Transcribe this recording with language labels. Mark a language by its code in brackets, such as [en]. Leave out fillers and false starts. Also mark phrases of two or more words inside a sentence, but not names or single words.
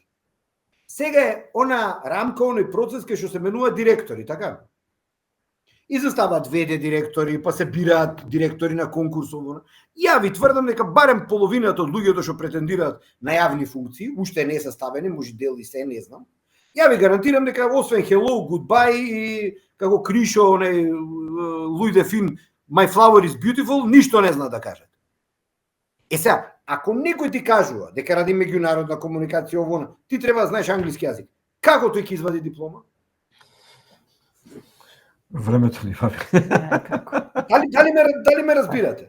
[mk] Сега е она рамка, оној процес кај што се менува директори, така? И заставаат ВД директори, па се бираат директори на конкурсово. Ја ви тврдам дека барем половината од луѓето што претендираат на јавни функции, уште не се ставени, може дел и се, не знам. Ја ви гарантирам дека освен [en] hello, goodbye [mk] и како Кришо, онај Луј де Фин, [en] my flower is beautiful, [mk] ништо не знаат да кажат. Сега, ако некој ти кажува дека ради меѓународна комуникација овона, ти треба да знаеш англиски јазик, како тој ќе извади диплома? Времето ни фаби. Дали ме разбирате?